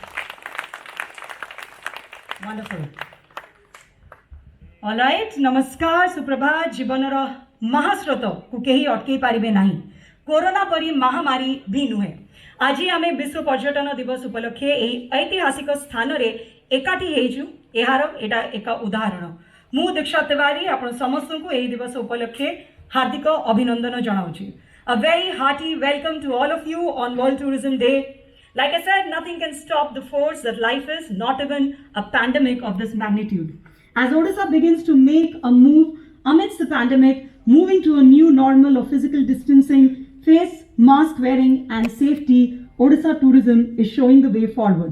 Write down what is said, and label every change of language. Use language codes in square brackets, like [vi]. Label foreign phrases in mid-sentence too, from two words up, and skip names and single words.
[en] Wonderful. All right, namaskar, [or] ସୁପ୍ରଭାତ, ଜୀବନର ମହାସ୍ରୋତ କୁ କେହି ଅଟକେ ପାରିବେ ନାହିଁ. Corona ପରି ମହାମାରୀ ବି ନୁହେଁ. ଆଜି ଆମେ ବିଶ୍ୱ ପର୍ଯ୍ୟଟନ ଦିବସ ଉପଲକ୍ଷେ ଏଇ ଐତିହାସିକ ସ୍ଥାନ ରେ ଏକାଠି ହେଜୁ ଏହାର ଏଟା ଏକା ଉଦାହରଣ ମୁଁ ଦୀକ୍ଷା ତିୱାରୀ ଆପଣ ସମସ୍ତ କୋ ଏହି ଦିବସ ଉପଲକ୍ଷେ ହାର୍ଦ୍ଦିକ ଅଭିନନ୍ଦନ ଜଣାଉଛି. [en] A very hearty welcome to all of you on World Tourism Day. Like I said, nothing can stop the force that life is, not even a pandemic of this magnitude. As Odisha begins to make a move amidst the pandemic, moving to a new normal of physical distancing, face mask wearing and safety, Odisha Tourism is showing the way forward.